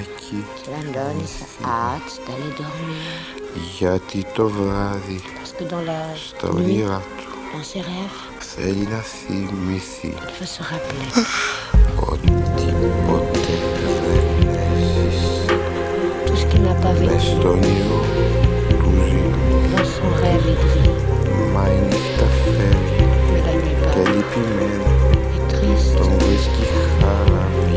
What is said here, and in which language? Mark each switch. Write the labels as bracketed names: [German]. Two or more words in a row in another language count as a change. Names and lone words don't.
[French] Kilandonis a hâte d'aller dormir. [Greek] Γιατί το βράδυ [French] Parce que dans la [Greek] στα όνειρά του [French] dans ses rêves, [Greek] θέλει να θυμηθεί [French] il veut se rappeler [Greek] ότι ποτέ δεν έζησε [French] tout ce qu'il n'a pas [Greek] μες [French] vécu [Greek] στο όνειρο του ζει. [French] dans son rêve il vit. [Greek] Μα η νύχτα φεύγει [French] Mais la nuit [Greek] και [French] part [Greek] λυπημένο [French] est triste. [Greek] τον βρίσκει χαραπή.